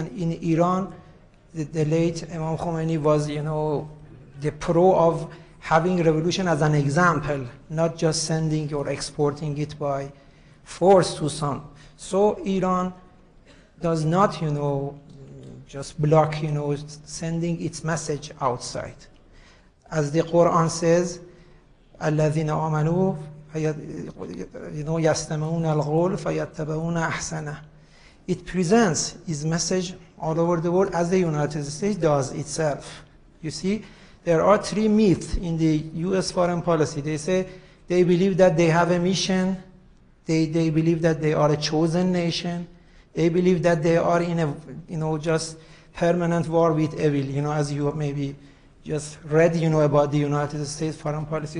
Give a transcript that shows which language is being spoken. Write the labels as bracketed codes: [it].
[en] And in Iran, the late Imam Khomeini was, the pro of having revolution as an example, not just sending or exporting it by force to some. So Iran does not, just block, sending its message outside. As the Quran says, [ar] الَّذِينَ آمَنُوا يَسْتَمِعُونَ الْقَوْلَ فَيَتَّبِعُونَ أَحْسَنَهُ. [en] It presents its message all over the world as the United States does itself. You see, there are three myths in the U.S. foreign policy. They say they believe that they have a mission. They believe that they are a chosen nation. They believe that they are in a, just permanent war with evil, as you maybe just read, about the United States foreign policy.